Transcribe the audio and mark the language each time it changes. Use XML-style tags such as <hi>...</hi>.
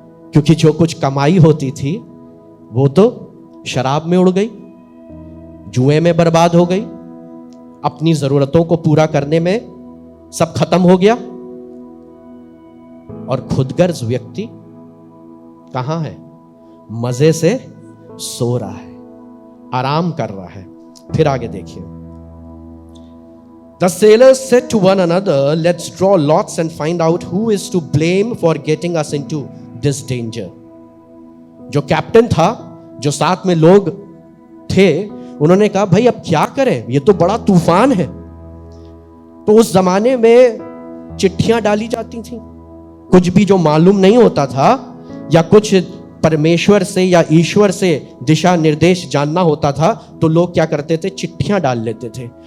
<hi>क्योंकि जो कुछ कमाई होती थी वो तो शराब में उड़ गई, जुए में बर्बाद हो गई, अपनी जरूरतों को पूरा करने में सब खत्म हो गया। और खुदगर्ज व्यक्ति कहां है? मजे से सो रहा है, आराम कर रहा है। फिर आगे देखिए,</hi> <en>The sailors said to one another, let's draw lots and find out who is to blame for getting us into this danger.</en> <hi>जो कैप्टन था, जो साथ में लोग थे, उन्होंने कहा भाई अब क्या करें, ये तो बड़ा तूफान है। तो उस जमाने में चिट्ठियां डाली जाती थी। कुछ भी जो मालूम नहीं होता था या कुछ परमेश्वर से या ईश्वर से दिशा निर्देश जानना होता था, तो लोग क्या करते थे? चिट्ठियां डाल लेते थे।</hi>